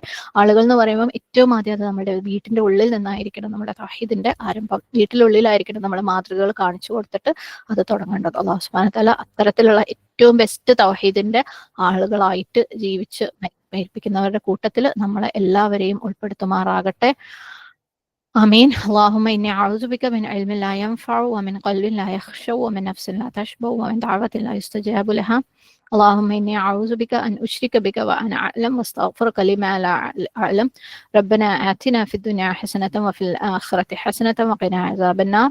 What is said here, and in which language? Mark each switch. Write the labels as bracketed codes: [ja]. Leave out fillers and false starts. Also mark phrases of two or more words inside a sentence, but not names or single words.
[ml] ആളുകൾ എന്ന് പറയുമ്പോൾ ഏറ്റവും ആദ്യം അത് നമ്മുടെ വീട്ടിന്റെ ഉള്ളിൽ നിന്നായിരിക്കണം നമ്മുടെ തൗഹീദിന്റെ ആരംഭം. വീട്ടിനുള്ളിലായിരിക്കണം നമ്മുടെ മാതൃകകൾ കാണിച്ചു കൊടുത്തിട്ട് അത് തുടങ്ങേണ്ടത്. [ar] الله سبحانه وتعالى [ml] അത്തരത്തിലുള്ള ഏറ്റവും ബെസ്റ്റ് തൗഹീദിന്റെ ആളുകളായിട്ട് ജീവിച്ച് മരിപ്പിക്കുന്നവരുടെ കൂട്ടത്തിൽ നമ്മളെ എല്ലാവരെയും ഉൾപ്പെടുത്തുമാറാകട്ടെ. [ar] آمين. اللهم إني أعوذ بك من علم لا ينفع ومن قلب لا يخشع ومن نفس لا تشبع ومن دعوة لا يستجاب لها. اللهم إني أعوذ بك أن أشرك بك وأنا أعلم واستغفرك لما لا أعلم. ربنا آتنا في الدنيا حسنة وفي الآخرة حسنة وقنا عذاب النار.